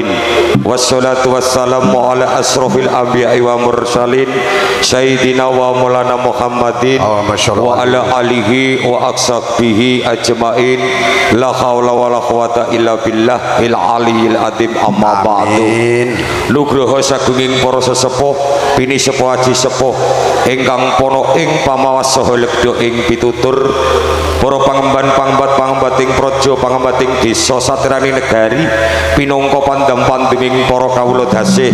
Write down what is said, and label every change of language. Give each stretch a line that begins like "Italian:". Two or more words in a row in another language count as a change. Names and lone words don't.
Arabic: والصلاة والسلام على أشرف الأنبياء والمرسلين سيدنا ومولانا محمد وعلى آله وأصحابه أجمعين. لا حول ولا قوة إلا بالله العلي العظيم. أما بعد.
Javanese: Nugraha sagunging para sesepuh bini sepuh haji sepuh ingkang pono ing pamawas saha lebda ing pitutur para pangemban-pangembat-pangembating praja pangembating desa satirani negari pinangka pandam-pandeming para kawula dasih